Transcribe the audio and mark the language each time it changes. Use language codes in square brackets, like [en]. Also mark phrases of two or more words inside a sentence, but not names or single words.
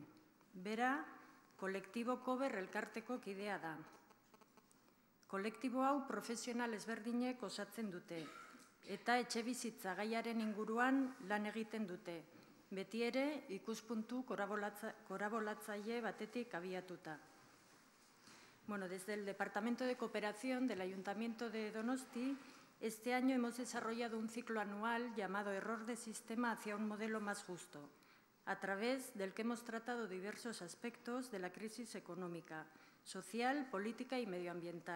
[eu] Bera, kolektibo Kober elkarteko kidea da. Kolektibo hau profesional ezberdinek osatzen dute, eta etxebizitza gaiaren inguruan lan egiten dute, beti ere ikuspuntu korabolatzaile batetik abiatuta. [es] Desde el Departamento de Cooperación del Ayuntamiento de Donosti, este año hemos desarrollado un ciclo anual llamado Error de Sistema hacia un modelo más justo, a través del que hemos tratado diversos aspectos de la crisis económica, social, política y medioambiental.